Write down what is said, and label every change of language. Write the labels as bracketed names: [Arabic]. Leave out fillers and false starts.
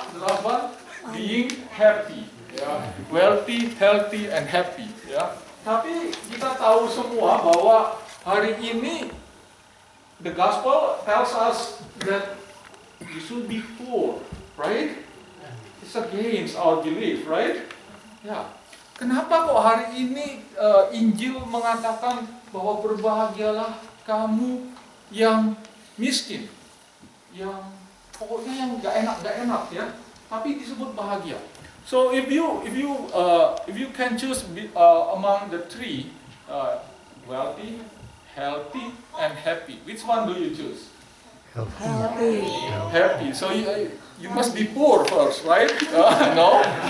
[Indonesian] Delapan, [English] being happy, yeah, wealthy, healthy, and happy, yeah. [Indonesian] Tapi kita tahu semua bahwa hari ini [English] the gospel tells us that we should be poor, right? It's against our belief, right? [Indonesian] Ya. Kenapa kok hari ini Injil mengatakan bahwa berbahagialah kamu yang miskin, yang pokoknya yang nggak enak ya, tapi disebut bahagia. [English] So if you can choose among the three, wealthy, healthy, and happy, which one do you choose? Healthy. Happy. So you must be poor first, right? No.